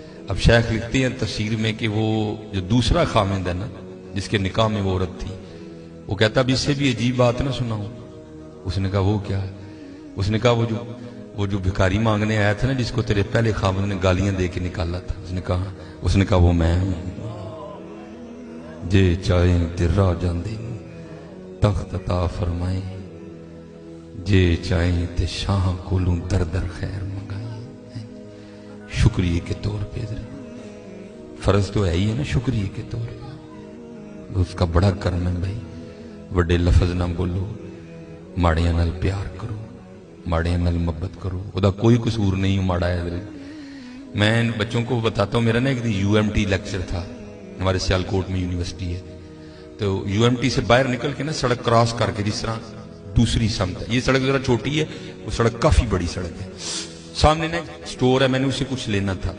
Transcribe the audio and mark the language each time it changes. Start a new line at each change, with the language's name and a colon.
Urdu: اب شیخ لکھتے ہیں تفسیر میں کہ وہ جو دوسرا خامند ہے نا جس کے نکاح میں وہ عورت تھی، وہ کہتا اب اس سے بھی عجیب بات نہ سناؤں. اس نے کہا وہ کیا ہے؟ اس نے کہا وہ جو بھکاری مانگنے آیا تھا نا جس کو تیرے پہلے خامند نے گالیاں دے کے نکالا تھا. اس نے کہا وہ میں ہوں.
Punjabi: جے چاہیں درا جاندے تخت عطا فرمائیں، جے چاہیں تے شاہ کولوں در در خیر منگائیں.
Urdu: شکریہ کے طور پہ فرض تو ہے ہی ہے نا، شکریہ کے طور پہ اس کا بڑا کرم ہے بھائی.
Punjabi: وڈے لفظ نہ بولو، ماڑیاں نال پیار کرو، ماڑیاں نال محبت کرو. وہ دا کوئی قصور نہیں ماڑا ہے.
Urdu: میں بچوں کو بتاتا ہوں، میرا نا ایک دن UMT لیکچر تھا، ہمارے سیالکوٹ میں یونیورسٹی ہے، تو UMT سے باہر نکل کے نا سڑک کراس کر کے جس طرح دوسری سمت ہے، یہ سڑک ذرا چھوٹی ہے، وہ سڑک کافی بڑی سڑک ہے, سامنے نا سٹور ہے, میں نے اسے کچھ لینا تھا.